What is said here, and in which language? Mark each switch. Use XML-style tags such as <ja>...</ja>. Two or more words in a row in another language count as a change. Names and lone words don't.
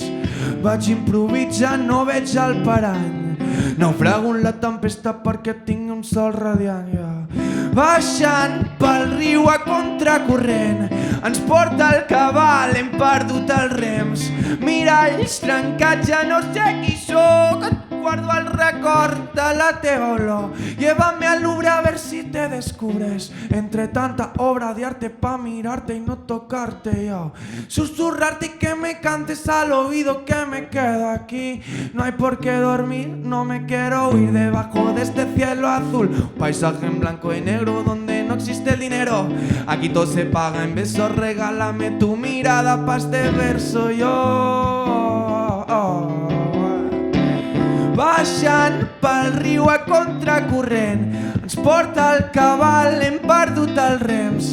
<ca>Vaig improvisant, no veig el parany, naufrago en la tempesta perquè tinc un sol radiant. Baixant pel riu a contracorrent, ens porta el cabal, hem perdut els rems. Miralls trencats, ja no sé qui sóc, guardo el record de la teva olor.</ca> <es>Llévame al Louvre a ver si te descubres entre tanta obra de arte pa' mirarte y no tocarte yo. Susurrarte y que me cantes al oído que me quedo aquí. No hay por qué dormir, no me quiero ir debajo de este cielo azul. Un paisaje en blanco y negro donde no existe el dinero. Aquí todo se paga en besos, regálame tu mirada pa' este verso yo.</es> <ca>Baixant pel riu a contracorrent, ens porta el cabal, hem perdut els rems.</ca>